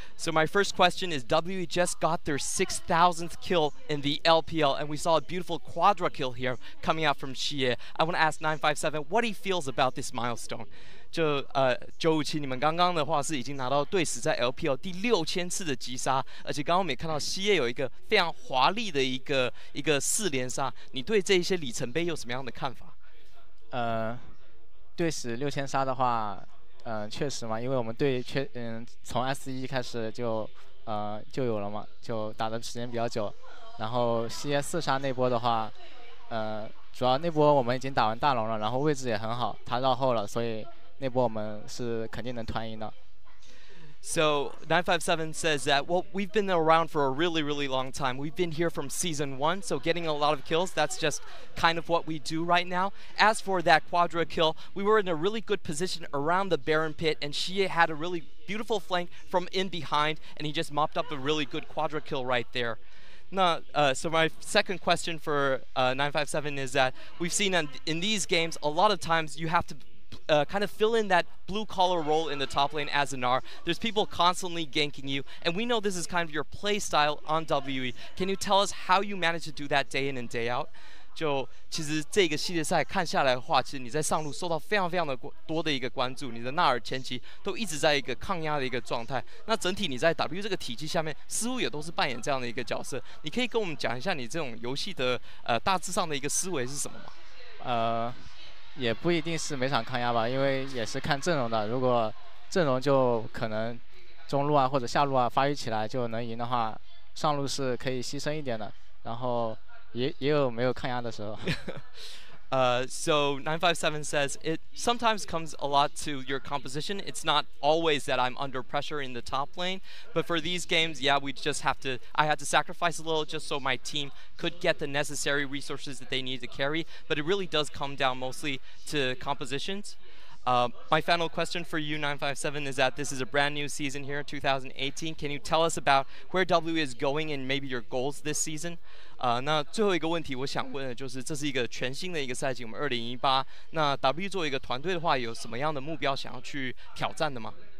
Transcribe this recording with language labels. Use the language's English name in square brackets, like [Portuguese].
[English] So my first question is, WE just got their 6,000th kill in the LPL, and we saw a beautiful quadra kill here coming out from Xie. I want to ask 957 what he feels about this milestone. [Chinese] 957，你们刚刚的话是已经拿到队史在 LPL 第6000次的击杀，而且刚刚我们也看到西叶有一个非常华丽的一个4连杀，你对这一些里程碑有什么样的看法？队史6000杀的话，确实嘛，因为我们队从 S1 开始就有了嘛，就打的时间比较久。然后西叶4杀那波的话，主要那波我们已经打完大龙了，然后位置也很好，他绕后了，所以。那波我们是肯定能团赢的。 [English] So 957 says that, well, we've been around for a really, really long time. We've been here from season 1, so getting a lot of kills, that's just kind of what we do right now. As for that quadra kill, we were in a really good position around the Baron pit, and Xie had a really beautiful flank from in behind, and he just mopped up a really good quadra kill right there. No, so my second question for 957 is that we've seen in these games, a lot of times you have to kind of fill in that blue-collar role in the top lane as an R. There's people constantly ganking you, and we know this is kind of your play style on WE. Can you tell us how you manage to do that day in and day out? [Chinese] 就其实这个系列赛看下来的话，其实你在上路受到非常非常的多的一个关注，你的纳尔前期都一直在一个抗压的一个状态。那整体你在 W 这个体系下面，似乎也都是扮演这样的一个角色。你可以跟我们讲一下你这种游戏的大致上的一个思维是什么吗？也不一定是每场抗压吧，因为也是看阵容的。如果阵容就可能中路啊或者下路啊发育起来就能赢的话，上路是可以牺牲一点的。然后也有没有抗压的时候。 [English] So 957 says it sometimes comes a lot to your composition. It's not always that I'm under pressure in the top lane, but for these games, yeah, I had to sacrifice a little just so my team could get the necessary resources that they need to carry, but it really does come down mostly to compositions. My final question for you, 957, is that this is a brand new season here, 2018. Can you tell us about where W is going and maybe your goals this season? [Chinese] 那最后一个问题，我想问的就是，这是一个全新的一个赛季，我们2018。那 W 作为一个团队的话，有什么样的目标想要去挑战的吗？